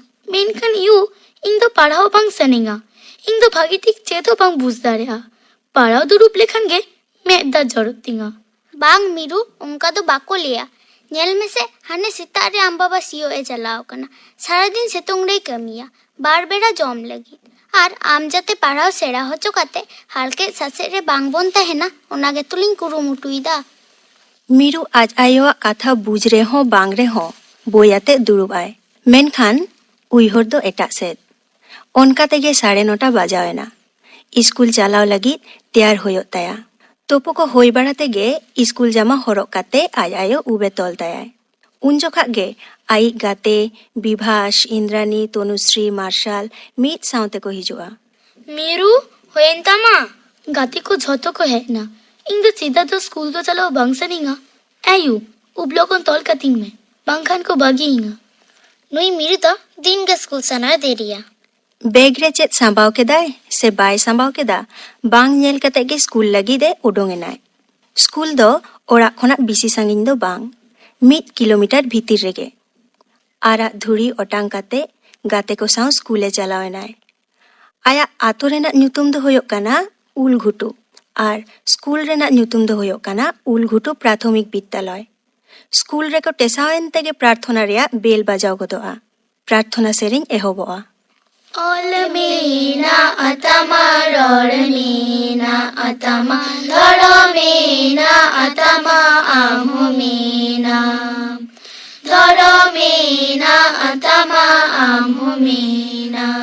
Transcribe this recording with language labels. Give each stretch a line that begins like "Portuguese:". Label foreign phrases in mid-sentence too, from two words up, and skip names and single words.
Santali: मेनकन यू इन दो पढ़ाओ बांग सनेगा इन दो भागी ठीक चेतो बांग बुझ दाड़िया पढ़ाओ दुरुप लेखन गे मैं दा जरूरत तिंगा बांग मिरु उनका तो बाको लिया नेल में से हाने सितारे आम बाबा सीओ ए चलाओ कना सारा दिन सितुंग रे कमिया बार बेड़ा जम लगी और आम जाते पढ़ाओ सेड़ा हो चुकाते हालके ससे रे बांग बोनता है ना उनागे तुलिंग कुरुमुटुइदा मीरू आज आयोआ कथा बुझ रे हो बांग रे हो बोयाते दुरुब आए मेनखान उइहर दो एटा सेद ओनका तेगे 9:30 बाजावेना स्कूल चालाव लगी तैयार होयो ताया तोपो को होई बड़ा तेगे स्कूल जामा हरक काते आज आयो उबे तोल ताया उन जोखा गे आई गाते विभास इंद्रानी तनुश्री मार्शल मीत साउते को हिजुआ मीरू होयन तमा गाती को झोतो को है ना इन दो सीधा तो स्कूल तो चलो बांग सनेगा आयु उबलो को तोल कतिंग में बांगखान को बागींगा नुई मिरु तो दिन के स्कूल सना देरिया बैग रे चेत सांबाव केदाय से बाय सांबाव केदा बांग नेल कते गे स्कूल लगी दे उडोंगेनाय स्कूल दो ओड़ा खोना बिसी सांगिन दो बांग 1 किलोमीटर भीतिर रेगे आरा धुड़ी ओटांग काते गाते को साउ स्कूले चलावेनाय आया आतो रेना न्यूतुम दो होयो काना उलघुटू और स्कूल रेना न्यूतुम दो होयो काना उलघुटू
Hindi: प्राथमिक विद्यालय
Santali: स्कूल रे को टेसावेन तेगे प्रार्थना रेया बेल बजाव गोदोआ प्रार्थना सेरिंग एहोबोआ Olmena atama rormena atama dharmena atama amhumena dharmena atama amhumena